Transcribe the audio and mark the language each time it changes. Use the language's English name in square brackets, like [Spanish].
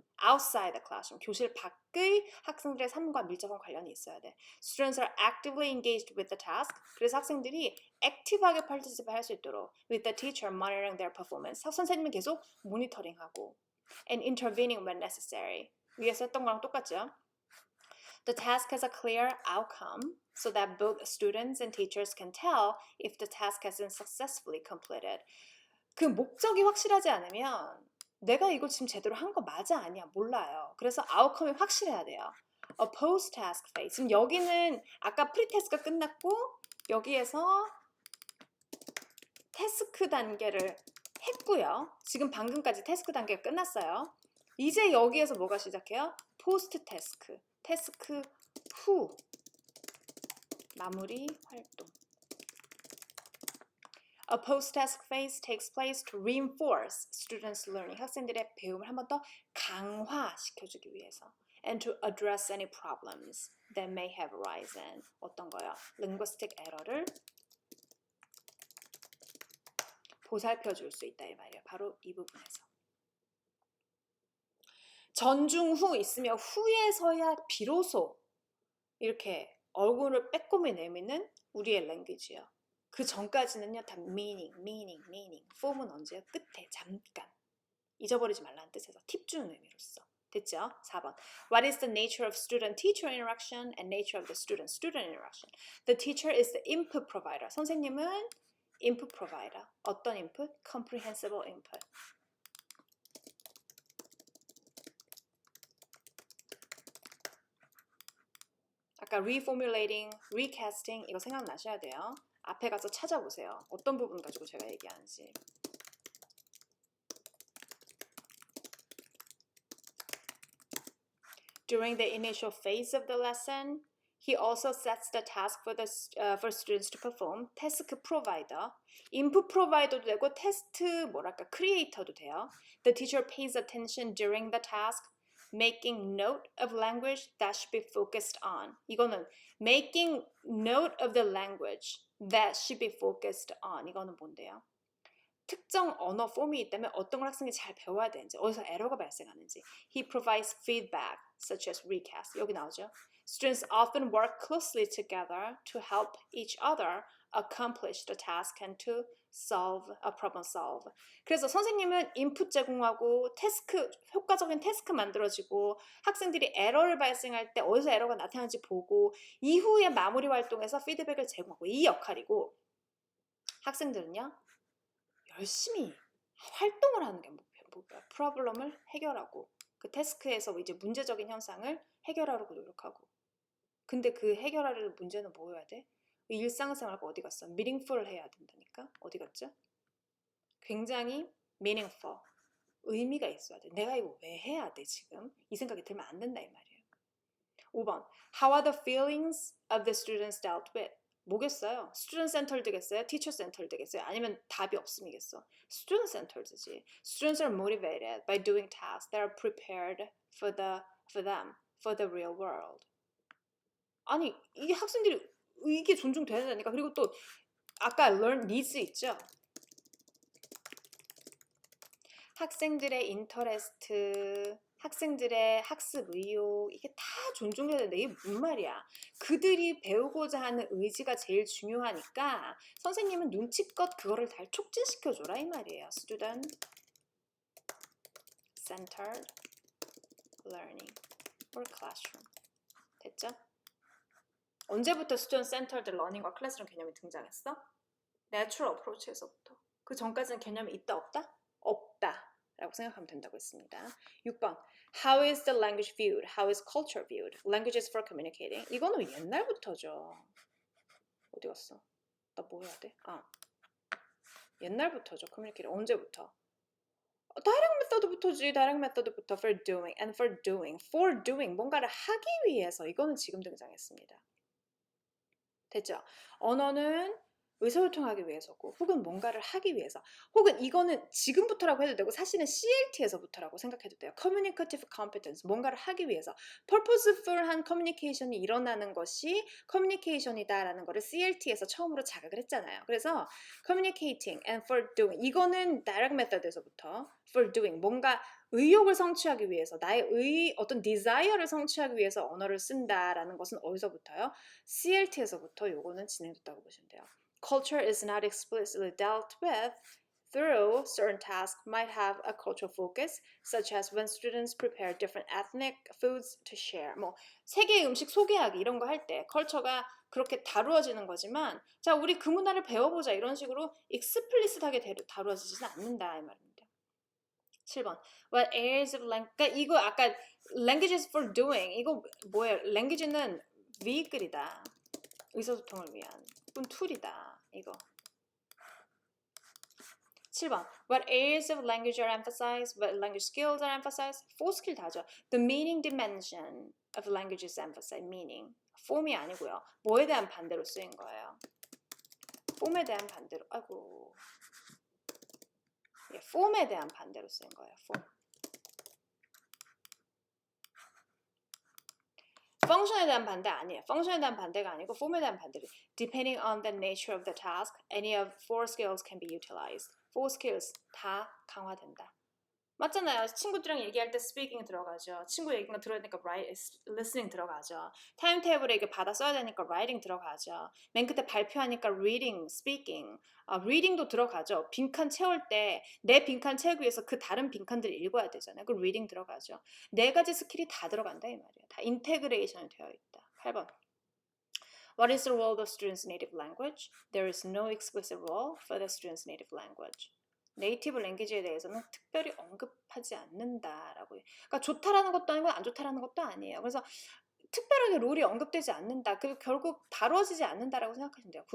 [English] Outside the classroom. [Korean] 교실 밖의 학생들의 삶과 밀접한 관련이 있어야 돼. [English] Students are actively engaged with the task. [Korean] 그래서 학생들이 액티브하게 [English] participate [Korean] 할 수 있도록 [English] with the teacher monitoring their performance. [Korean] 선생님은 계속 모니터링하고 [English] and intervening when necessary. [Korean] 위에서 했던 거랑 똑같죠? [English] The task has a clear outcome so that both students and teachers can tell if the task has been successfully completed. [Korean] 그 목적이 확실하지 않으면 내가 이거 지금 제대로 한 거 맞아 아니야 몰라요. 그래서 아웃컴이 확실해야 돼요. [English] A post-task phase. [Korean] 지금 여기는 아까 프리테스트가 끝났고 여기에서 태스크 단계를 했고요. 지금 방금까지 태스크 단계가 끝났어요. 이제 여기에서 뭐가 시작해요? 포스트 태스크. 태스크 후 마무리 활동. [English] A post-task phase takes place to reinforce students' learning. [Korean] 학생들의 배움을 한 번 더 강화시켜주기 위해서. [English] And to address any problems that may have arisen. [Korean] 어떤 거요? linguistic error를 보살펴줄 수 있다 이 말이에요. 바로 이 부분에서. 전중후 있으며 후에서야 비로소 이렇게 얼굴을 빼꼼히 내미는 우리의 랭귀지요. 그 전까지는요 다 meaning. 폼은 언제요? 끝에 잠깐. 잊어버리지 말라는 뜻에서 팁 주는 의미로서. 됐죠? 4번. [English] What is the nature of student-teacher interaction and nature of the student-student interaction? The teacher is the input provider. [Korean] 선생님은 [English] input provider. 어떤 input? comprehensible input. [Korean] 아까 reformulating, recasting 이거 생각나셔야 돼요. 앞에 가서 찾아보세요. 어떤 부분 가지고 제가 얘기하는지. [English] During the initial phase of the lesson, he also sets the task for students to perform. [Korean] task provider, input provider도 되고 테스트 creator도 돼요. [English] The teacher pays attention during the task, making note of language that should be focused on. 이거는 making note of the language that should be focused on. [Korean] 이거는 뭔데요? 특정 언어 폼이 있다면 어떤 걸 학생이 잘 배워야 되는지, 어디서 에러가 발생하는지. [English] He provides feedback, such as recast. [Korean] 여기 나오죠. [English] Students often work closely together to help each other accomplish the task and to problem solve. [Korean] 그래서 선생님은 인풋 제공하고 태스크, 효과적인 태스크 만들어지고 학생들이 에러를 발생할 때 어디서 에러가 나타나는지 보고 이후에 마무리 활동에서 피드백을 제공하고 이 역할이고 학생들은요 열심히 활동을 하는 게 목표야. 프로블럼을 해결하고 그 태스크에서 이제 문제적인 현상을 해결하려고 노력하고 근데 그 해결하려는 문제는 뭐여야 돼? 일상생활과 어디 갔어? meaningful 해야 된다니까? 어디 갔죠? 굉장히 meaningful 의미가 있어야 돼. 내가 이거 왜 해야 돼 지금? 이 생각이 들면 안 된다 이 말이에요. [English] 5번 How are the feelings of the students dealt with? [Korean] 뭐겠어요? student centered겠어요? teacher centered겠어요? 아니면 답이 없음이겠어? student centered지. [English] Students are motivated by doing tasks that are prepared for them, for the real world. [Korean] 아니 이게 학생들이 이게 존중돼야 되니까. 그리고 또 아까 learn needs 있죠? 학생들의 인터레스트, 학생들의 학습 의욕 이게 다 존중해야 되는데 이게 무슨 말이야. 그들이 배우고자 하는 의지가 제일 중요하니까 선생님은 눈치껏 그거를 잘 촉진시켜줘라 이 말이에요. [English] Student centered learning or classroom. [Korean] 됐죠? 언제부터 student centered learning과 클래스룸 개념이 등장했어? natural approach에서부터. 그 전까지는 개념이 있다 없다? 없다 라고 생각하면 된다고 했습니다. [English] 6번 How is the language viewed? How is culture viewed? Languages for communicating. [Korean] 이거는 옛날부터죠. 어디 갔어? 나 뭐 해야 돼? 옛날부터죠. communicating. 언제부터? 다이렉트 메서드부터지. 다이렉트 메서드부터 [English] for doing and for doing. [Korean] for doing. 뭔가를 하기 위해서. 이거는 지금 등장했습니다. 됐죠? 언어는 의사소통하기 위해서고 혹은 뭔가를 하기 위해서 혹은 이거는 지금부터라고 해도 되고 사실은 CLT에서부터라고 생각해도 돼요. Communicative competence, 뭔가를 하기 위해서 purposeful한 커뮤니케이션이 일어나는 것이 커뮤니케이션이다라는 거를 CLT에서 처음으로 자각을 했잖아요. 그래서 communicating and for doing 이거는 direct method에서부터 for doing 뭔가 의욕을 성취하기 위해서 나의 어떤 desire를 성취하기 위해서 언어를 쓴다라는 것은 어디서부터요? CLT에서부터 요거는 진행됐다고 보시면 돼요. [English] Culture is not explicitly dealt with through certain tasks might have a cultural focus, such as when students prepare different ethnic foods to share. [Korean] 뭐 세계의 음식 소개하기 이런 거 할 때 컬처가 그렇게 다루어지는 거지만 자 우리 그 문화를 배워보자 이런 식으로 explicit하게 다루어지지는 않는다 이 말입니다. 7번 [English] What areas of language [Korean] 그러니까 이거 아까 [English] languages for doing [Korean] 이거 뭐예요? language는 vehicle이다. 의사소통을 위한 툴이다. 이거 7번 [English] What areas of language are emphasized? What language skills are emphasized? [Korean] 4 스킬 다죠. [English] The meaning dimension of language is emphasized. [Korean] meaning. form이 아니고요. 뭐에 대한 반대로 쓰인 거예요? form에 대한 반대로 form에 대한 반대로 쓰인 거예요. form. function에 대한 반대 아니에요. function에 대한 반대가 아니고 form에 대한 반대로. [English] Depending on the nature of the task, any of 4 skills can be utilized. [Korean] 4 skills 다 강화된다. 맞잖아요. 친구들이랑 얘기할 때 speaking 들어가죠. 친구 얘기가 들어야 되니까 listening 들어가죠. 타임테이블에 이게 받아 써야 되니까 writing 들어가죠. 맨 끝에 발표하니까 reading, speaking, reading도 들어가죠. 빈칸 채울 때 내 빈칸 채우기 위해서 그 다른 빈칸들을 읽어야 되잖아요. 그 reading 들어가죠. 4가지 스킬이 다 들어간다 이 말이에요. 다 인테그레이션이 되어 있다. 8번. [English] What is the role of students' native language? There is no explicit role for the students' native language. [Korean] 네이티브 랭귀지에 대해서는 특별히 언급하지 않는다라고. 그러니까 좋다라는 것도 아니고 안 좋다라는 것도 아니에요. 그래서 특별하게 룰이 언급되지 않는다. 그리고 결국 다뤄지지 않는다라고 생각하시면 돼요.